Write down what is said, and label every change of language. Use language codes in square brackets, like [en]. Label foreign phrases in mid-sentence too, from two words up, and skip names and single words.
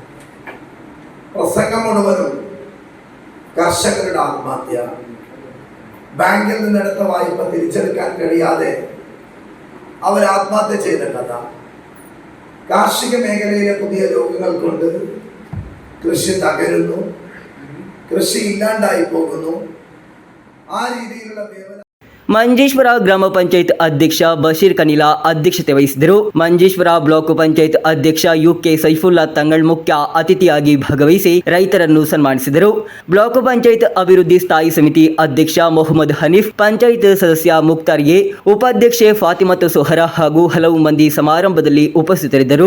[ml] പ്രസംഗം മുഴുവനും കർഷകരുടെ ആത്മഹത്യ, ബാങ്കിൽ നിന്നെടുത്ത വായ്പ തിരിച്ചെടുക്കാൻ കഴിയാതെ അവർ ആത്മഹത്യ ചെയ്ത കഥ, കാർഷിക മേഖലയിലെ പുതിയ രോഗങ്ങൾ കൊണ്ട് കൃഷി തകരുന്നു, കൃഷി ഇല്ലാണ്ടായി പോകുന്നു. ആ രീതിയിലുള്ള [kn] ಮಂಜೇಶ್ವರ ಗ್ರಾಮ ಪಂಚಾಯತ್ ಅಧ್ಯಕ್ಷ ಬಶೀರ್ ಕನಿಲಾ ಅಧ್ಯಕ್ಷತೆ ವಹಿಸಿದರು. ಮಂಜೇಶ್ವರ ಬ್ಲಾಕ್ ಪಂಚಾಯತ್ ಅಧ್ಯಕ್ಷ ಯುಕೆ ಸೈಫುಲ್ಲಾ ತಂಗಳ್ ಮುಖ್ಯ ಅತಿಥಿಯಾಗಿ ಭಾಗವಹಿಸಿ ರೈತರನ್ನು ಸನ್ಮಾನಿಸಿದರು. ಬ್ಲಾಕ್ ಪಂಚಾಯತ್ ಅಭಿವೃದ್ಧಿ ಸ್ಥಾಯಿ ಸಮಿತಿ ಅಧ್ಯಕ್ಷ ಮೊಹಮ್ಮದ್ ಹನೀಫ್, ಪಂಚಾಯತ್ ಸದಸ್ಯ ಮುಕ್ತಾರ್ ಎ, ಉಪಾಧ್ಯಕ್ಷೆ ಫಾತಿಮತ್ ಸೊಹರಾ ಹಾಗೂ ಹಲವು ಮಂದಿ ಸಮಾರಂಭದಲ್ಲಿ ಉಪಸ್ಥಿತರಿದ್ದರು.